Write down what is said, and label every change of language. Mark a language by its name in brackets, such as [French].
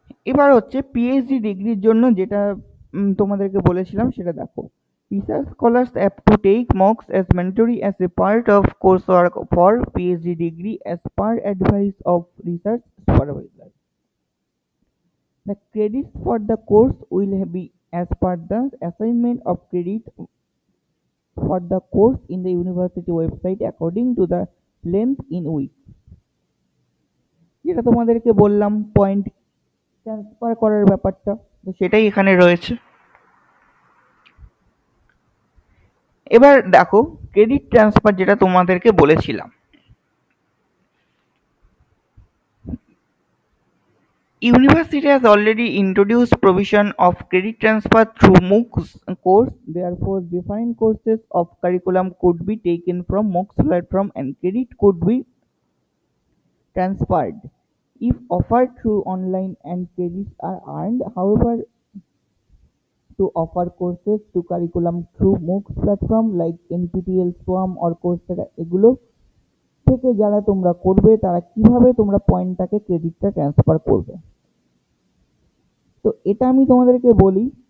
[Bangla] এবার হচ্ছে পিএইচডি ডিগ্রির জন্য যেটা তোমাদেরকে বলেছিলাম সেটা দেখো। [English] Research scholars have to take MOOCs as mandatory as a part of course work for PhD degree as per advice of research supervisor. The credits for the course will be as per the assignment of credit for the course in the university website according to the length in weeks। [Bangla] যেটা তোমাদেরকে বললাম point transfer করার ব্যাপারটা, তো সেটাই এখানে রয়েছে। এবার দেখো ক্রেডিট ট্রান্সফার যেটা তোমাদেরকে বলেছিলাম, [English] University has already introduced provision of credit transfer through MOOCs course. Therefore, different courses of curriculum could be taken from MOOCs platform and credit could be transferred if offered through online and credits are earned. However, to offer courses to curriculum through MOOCs platform like NPTEL, SWAM or Coursera, [Bangla] এগুলো থেকে যারা তোমরা করবে তারা কিভাবে তোমরা পয়েন্টটাকে ক্রেডিটটা transfer করবে, তো এটা আমি তোমাদেরকে বলি।